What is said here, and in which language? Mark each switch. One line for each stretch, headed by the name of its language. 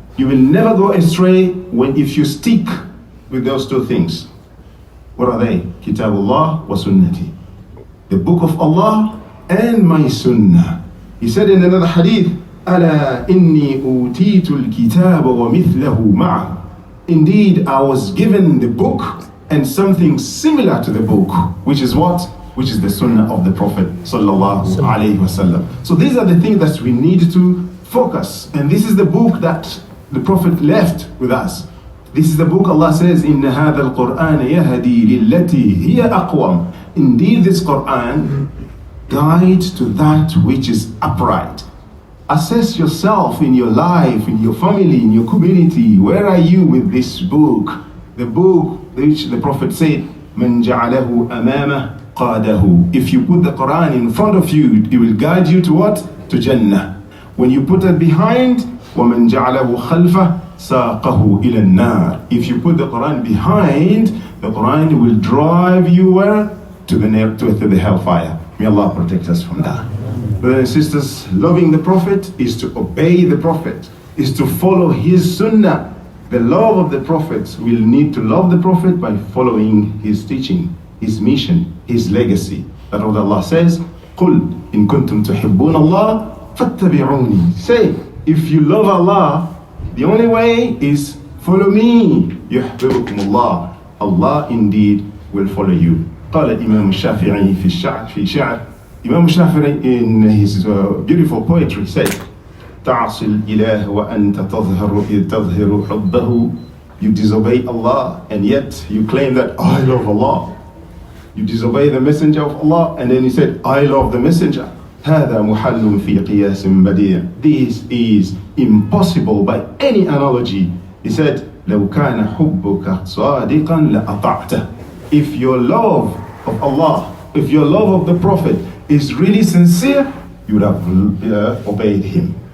English: You will never go astray if you stick with those two things. What are they?
Arabic: Kitabullah wa sunnati.
English: The book of Allah and my sunnah. He said in another hadith,
Arabic: أَلَا إِنِّي أُوتِيتُ الْكِتَابَ وَمِثْلَهُ مَعَهُ.
English: Indeed, I was given the book and something similar to the book, which is what? Which is the sunnah of the Prophet sallallahu alaihi wasallam. So these are the things that we need to focus. And this is the book that the Prophet left with us. This is the book Allah says,
Arabic: إِنَّ هَذَا الْقُرْآنَ يَهْدِي لِلَّتِي هِيَ أَقْوَمُ.
English: Indeed, this Quran guides to that which is upright. Assess yourself in your life, in your family, in your community. Where are you with this book? The book which the Prophet said,
Arabic: مَنْ جَعَلَهُ أَمَامَهُ قَادَهُ.
English: If you put the Quran in front of you, it will guide you to what? To Jannah. When you put it behind,
Arabic: وَمَنْ جَعَلَهُ خَلْفَهُ سَاقَهُ إِلَى النَّارِ.
English: If you put the Quran behind, the Quran will drive you where? To the hellfire. May Allah protect us from that. Brothers and sisters, loving the Prophet is to obey the Prophet, is to follow his sunnah. The love of the Prophet will need to love the Prophet by following his teaching, his mission, his legacy. That what Allah says,
Arabic: قُلْ إِن كُنْتُمْ تُحِبُّونَ اللَّهَ فَاتَّبِعُونِي.
English: Say, if you love Allah, the only way is follow me.
Arabic: يُحْبِبُكُمُ اللَّهُ.
English: Allah indeed will follow you.
Arabic: قال الإمام الشافعي في شعر.
English: Imam Shafi'i in his beautiful poetry said,
Arabic: تعصي الإله وأنت تظهر حبه.
English: You disobey Allah and yet you claim that I love Allah. You disobey the messenger of Allah and then you said I love the messenger.
Arabic: هذا محل في قياس بديع.
English: This is impossible by any analogy. He said
Arabic: لو كان حبك صادقا لأطعته.
English: If your love of Allah, if your love of the Prophet is really sincere, you would have obeyed him.